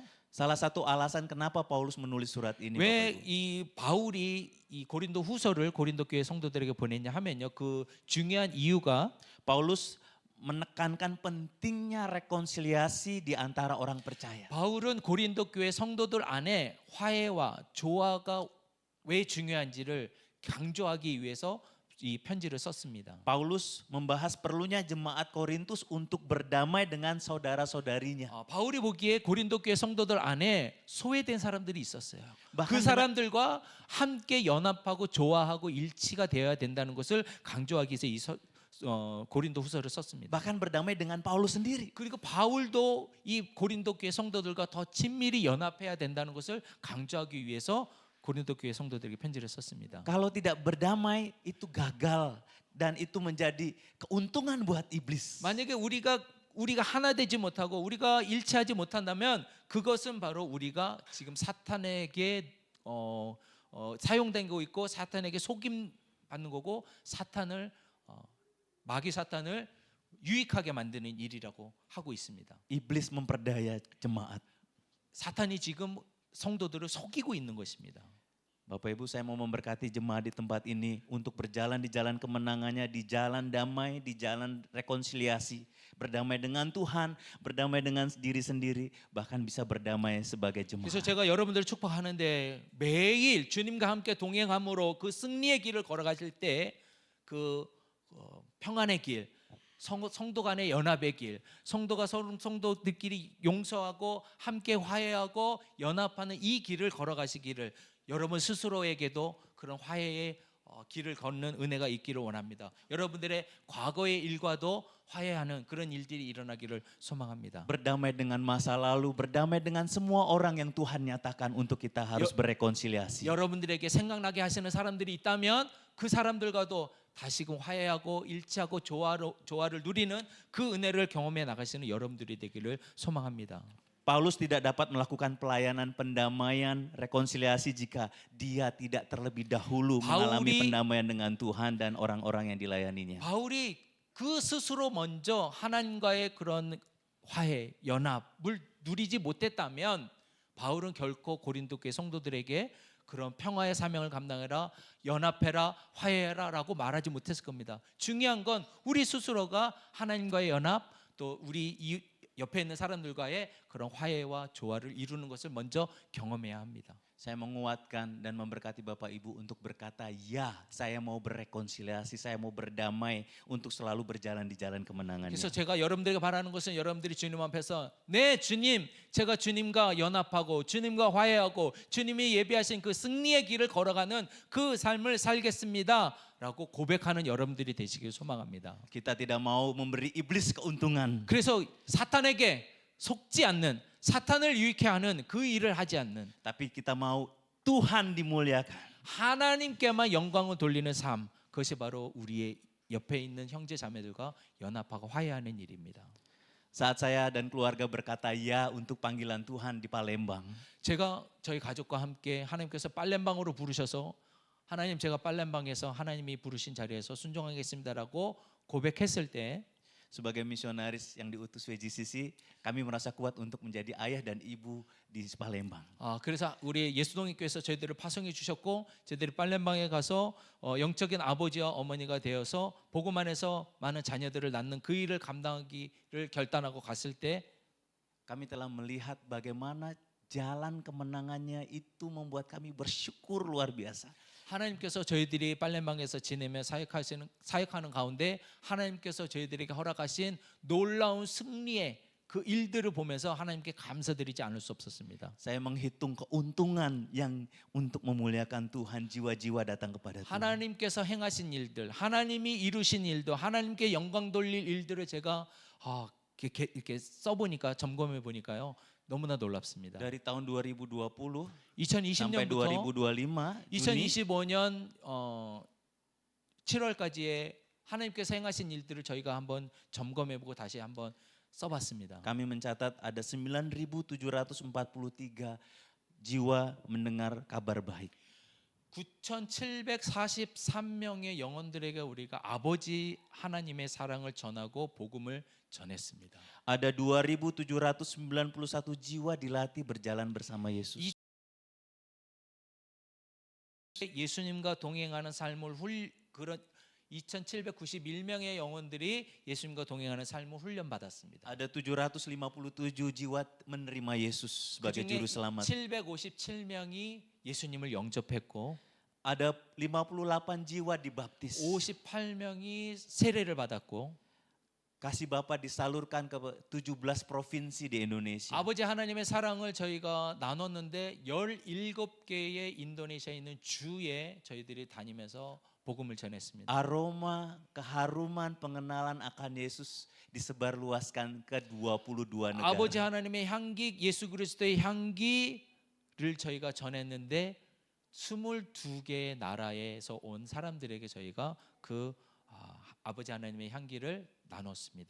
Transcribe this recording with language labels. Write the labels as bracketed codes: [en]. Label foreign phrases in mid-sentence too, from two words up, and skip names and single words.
[id] salah satu alasan kenapa Paulus menulis surat ini, Bapak [ko] 왜 [id] Ibu, [ko] 이 바울이 이 고린도 후서를 고린도 교회 성도들에게 보냈냐 하면요. 그 중요한 이유가 [id] Paulus menekankan pentingnya rekonsiliasi di antara orang percaya. [ko] 바울은 고린도 교회 성도들 안에 화해와 조화가 왜 중요한지를 강조하기 위해서 이 편지를 썼습니다. [id] Paulus membahas perlunya jemaat Korintus untuk berdamai dengan saudara-saudarinya. [ko] 바울이 보기에 고린도 교회 성도들 안에 소외된 사람들이 있었어요. [id] bahkan [ko] 그 사람들과 함께 연합하고 조화하고 일치가 되어야 된다는 것을 강조하기 위해서 이 고린도 후서를 썼습니다. [id] bahkan berdamai dengan Paulus sendiri. [ko] 그리고 바울도 이 고린도 교회 성도들과 더 친밀히 연합해야 된다는 것을 강조하기 위해서 고린도 교회 성도들에게 편지를 썼습니다. [id] Kalau tidak berdamai itu gagal dan itu menjadi keuntungan buat iblis. [ko] 만약에 우리가 하나 되지 못하고 우리가 일치하지 못한다면 그것은 바로 우리가 지금 사탄에게 사용되고 있고 사탄에게 속임 받는 거고 마귀 사탄을 유익하게 만드는 일이라고 하고 있습니다. [id] Iblis memperdaya jemaat. [ko] 사탄이 지금 성도들을 속이고 있는 것입니다. [id] Bapak Ibu, saya mau memberkati jemaat di tempat ini untuk berjalan di jalan kemenangannya, di jalan damai, di jalan rekonsiliasi. Berdamai dengan Tuhan, berdamai dengan diri sendiri, bahkan bisa berdamai sebagai [ko] 그래서 [id] jemaat. [ko] 제가 여러분들을 축복하는데 매일 주님과 함께 동행함으로 그 승리의 길을 걸어가실 때 그 평안의 길, 성도 간의 연합의 길, 성도가 성도들끼리 용서하고 함께 화해하고 연합하는 이 길을 걸어가시기를 여러분 스스로에게도 그런 화해의 길을 걷는 은혜가 있기를 원합니다. 여러분들의 과거의 일과도 화해하는 그런 일들이 일어나기를 소망합니다. [id] Berdamai dengan masa lalu, berdamai dengan semua orang yang Tuhan nyatakan untuk kita harus berrekonsiliasi. [ko] 여러분들에게 생각나게 하시는 사람들이 있다면 그 사람들과도 다시금 화해하고 일치하고 조화를 누리는 그 은혜를 경험해 나가시는 여러분들이 되기를 소망합니다. [id] Paulus tidak dapat melakukan pelayanan pendamaian, rekonsiliasi jika dia tidak terlebih dahulu mengalami pendamaian dengan Tuhan dan orang-orang yang dilayaninya. [ko] 바울이 그 스스로 먼저 하나님과의 그런 화해, 연합을 누리지 못했다면 바울은 결코 고린도 교회 성도들에게 그런 평화의 사명을 감당해라, 연합해라, 화해해라라고 말하지 못했을 겁니다. 중요한 건 우리 스스로가 하나님과의 연합, 또 우리 옆에 있는 사람들과의 그런 화해와 조화를 이루는 것을 먼저 경험해야 합니다. [id] Saya menguatkan dan memberkati Bapak Ibu untuk berkata, ya saya mau berrekonsiliasi, saya mau berdamai untuk selalu berjalan di jalan kemenangannya. [ko] 그래서 제가 여러분들에게 바라는 것은 여러분들이 주님 앞에서 네 주님, 제가 주님과 연합하고 주님과 화해하고 주님이 예비하신 그 승리의 길을 걸어가는 그 삶을 살겠습니다 라고 고백하는 여러분들이 되시길 소망합니다. [id] Kita tidak mau memberi iblis keuntungan. [ko] 그래서 사탄에게 속지 않는, 사탄을 유익해 하는 그 일을 하지 않는, [id] Tapi kita mau Tuhan dimuliakan. [ko] 하나님께만 영광을 돌리는 삶, 그것이 바로 우리의 옆에 있는 형제 자매들과 연합하고 화해하는 일입니다. [id] Saat saya dan keluarga berkata ya untuk panggilan Tuhan di Palembang, [ko] 제가 저희 가족과 함께 하나님께서 빨렘방으로 부르셔서 하나님 제가 빨렘방에서 하나님이 부르신 자리에서 순종하겠습니다라고 고백했을 때 [id] sebagai misionaris yang diutus WGCC, kami merasa kuat untuk menjadi ayah dan ibu di Palembang. [ko] 그래서 우리 예수동의교회에서 저희들을 파송해 주셨고 저희들이 빨렘방에 가서 영적인 아버지와 어머니가 되어서 복음 안에서 많은 자녀들을 낳는 그 일을 감당하기를 결단하고 갔을 때 [id] Kami telah melihat bagaimana jalan kemenangannya itu membuat kami bersyukur luar biasa. [ko] 하나님께서 저희들이 빨렘방에서 지내며 사역하는 가운데 하나님께서 저희들에게 허락하신 놀라운 승리의 그 일들을 보면서 하나님께 감사드리지 않을 수 없었습니다. Saya menghitung keuntungan yang untuk memuliakan Tuhan, jiwa-jiwa datang kepada Tuhan. 하나님께서 행하신 일들, 하나님이 이루신 일도, 하나님께 영광 돌릴 일들을 제가 이렇게 써보니까 점검해 보니까요. 너무나 놀랍습니다. [id] Dari tahun 2020 sampai [ko] 2020년부터 [id] 2025 Juni [ko] 2025년 7월까지의 하나님께서 행하신 일들을 저희가 한번 점검해보고 다시 한번 써봤습니다. [id] kami mencatat ada 9.743 jiwa mendengar kabar baik. [ko] 9,743명의 영혼들에게 우리가 아버지 하나님의 사랑을 전하고 복음을 전했습니다. [id] Ada 2.791 jiwa dilatih berjalan bersama Yesus. [ko] 예수님과 동행하는 삶을 그런 2,791명의 영혼들이 예수님과 동행하는 삶을 훈련받았습니다. [id] Ada 757 jiwa menerima Yesus sebagai [ko] 그중에 [id] juru selamat. [ko] 757명이 예수님을 영접했고 [id] Ada 58 jiwa dibaptis. [ko] 58명이 세례를 받았고 [id] Kasih Bapa disalurkan ke 17 provinsi di Indonesia. [ko] 아버지 하나님의 사랑을 저희가 나눴는데 17개의 인도네시아에 있는 주에 저희들이 다니면서 복음을 전했습니다. [id] Aroma, keharuman, pengenalan akan Yesus disebarluaskan ke 22 negara. [ko] 아버지 하나님의 향기, 예수 그리스도의 향기를 저희가 전했는데 22개의 나라에서 온 사람들에게 저희가 그 아버지 하나님의 향기를 나눴습니다.